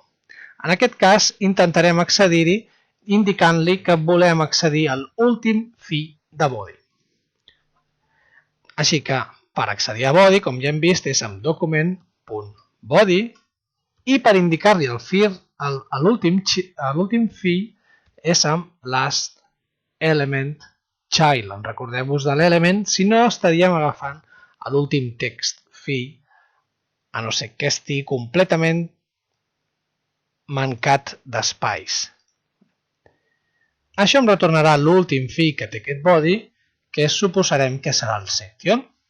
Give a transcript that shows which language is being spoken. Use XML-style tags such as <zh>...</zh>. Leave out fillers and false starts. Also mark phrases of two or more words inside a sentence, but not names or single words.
<ca>En aquest cas, intentarem accedir-hi indicant-li que volem accedir a l'últim fi de body. Així que, per accedir a body, com ja hem vist, és amb document.body i per indicar-li l'últim fi és amb</ca> <en>last element child.</en> <ca>Recordeu-vos de l'element, si no estaríem agafant l'últim text fi, a no ser que estigui completament mancat d'espais. Això em retornarà l'últim fi que té aquest body, que suposarem que serà el section.</ca>